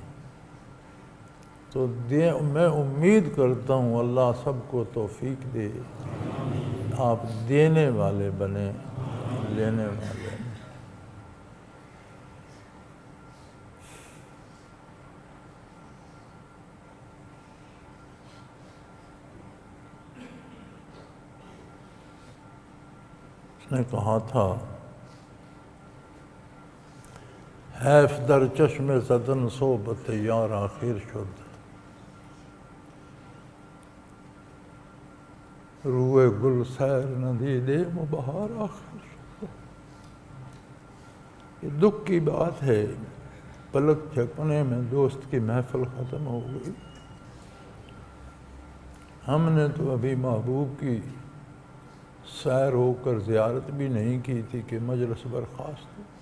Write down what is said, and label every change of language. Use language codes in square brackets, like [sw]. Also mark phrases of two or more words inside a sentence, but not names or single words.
[ur] تو میں امید کرتا ہوں اللہ سب کو توفیق دے، آپ دینے والے بنے، لینے والے نہیں۔ اس نے کہا تھا، [fa] حیف در چشم زدن صحبت یار آخر شد، روئے گل سیر ندیدے بہار آخر شد۔ [ur] یہ دکھ کی بات ہے، پلک جھپکنے میں دوست کی محفل ختم ہو گئی۔ ہم نے تو ابھی محبوب کی سیر ہو کر زیارت بھی نہیں کی تھی کہ مجلس برخاست ہو۔